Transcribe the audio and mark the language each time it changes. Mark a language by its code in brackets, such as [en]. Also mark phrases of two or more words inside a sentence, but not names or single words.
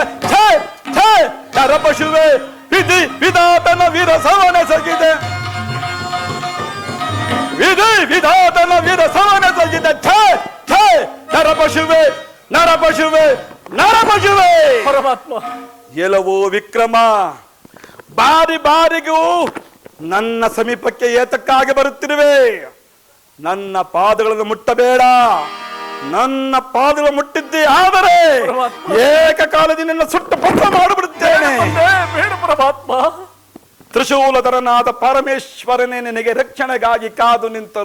[kn] ಛೇ ಛೇ ನರಪಶುವೆ, ವಿಧಿ ವಿಧಾತನ ವಿರಸವನೆಸಗಿದೆ, ವಿಧಿ ವಿಧಾತನ ವಿರಸವನೆಸಗಿದೆ. ಛೇ ಛೇ ನರಪಶುವೆ, ನರಪಶುವೆ, ನರಪಶುವೆ. ಪರಮಾತ್ಮ, ಎಲ್ಲವೋ ವಿಕ್ರಮ, ಬಾರಿ ಬಾರಿಗೂ ನನ್ನ ಸಮೀಪಕ್ಕೆ ಏತಕ್ಕಾಗಿ ಬರುತ್ತಿರುವೆ? ನನ್ನ ಪಾದಗಳನ್ನು ಮುಟ್ಟಬೇಡ, ನನ್ನ ಪಾದಗಳು ಮುಟ್ಟಿದ್ದೇ ಆದರೆ ಏಕಕಾಲದಲ್ಲಿ ನಿನ್ನ ಸುಟ್ಟು ಭಸ್ಮ ಮಾಡಿಬಿಡುತ್ತೇನೆ. ಬೇಡ ಪರಮಾತ್ಮ. ತ್ರಿಶೂಲಧರನಾದ ಪರಮೇಶ್ವರನೇ ನಿನಗೆ ರಕ್ಷಣೆಗಾಗಿ ಕಾದು ನಿಂತರು.